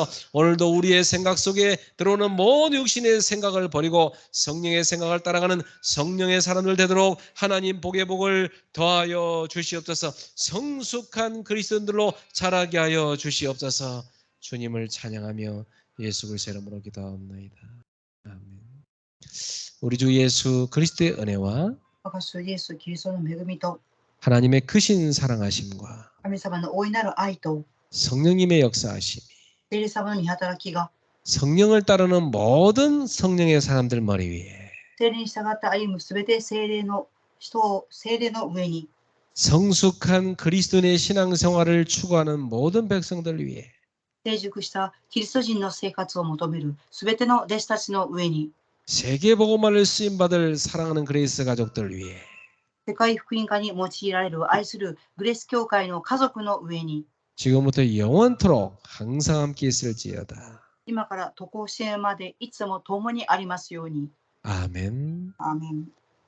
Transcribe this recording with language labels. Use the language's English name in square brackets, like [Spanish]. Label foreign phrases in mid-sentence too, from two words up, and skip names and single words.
[Korean] 오늘도 우리의 생각 속에 들어오는 모든 육신의 생각을 버리고 성령의 생각을 따라가는 성령의 사람들 되도록 하나님 복의 복을 더하여 주시옵소서. 성숙한 그리스도인들로 자라게 하여 주시옵소서. 주님을 찬양하며 예수 그리스도의 이름으로 기도하옵나이다. 아멘. 우리 주 예수 그리스도의 은혜와 [Japanese] 我が主イエス・キリストの恵みと [Korean] 하나님의 크신 사랑하심과 [Japanese] 神様の大いなる愛と [Korean] 성령님의 역사하심이 [Japanese] 聖霊様の御働きが [Korean] 성령을 따르는 모든 성령의 사람들 머리 위에 [Japanese] 聖霊に従って歩むすべて聖霊の人を聖霊の上に [Korean] 성숙한 그리스도인의 신앙생활을 추구하는 모든 백성들 위에 [Japanese] 成熟したキリスト人の生活を求めるすべての弟子たちの上に [Korean] 세계복음화를 쓰임받을 사랑하는 그레이스 가족들 위에 [Japanese] 世界福音化に用いられる愛するグレース教会の家族の上に [Korean] 지금부터 영원토록 항상 함께 있을지어다. [Japanese] 今から渡航支援までいつも共にありますように。 [Korean] 아멘. [Japanese] アーメン。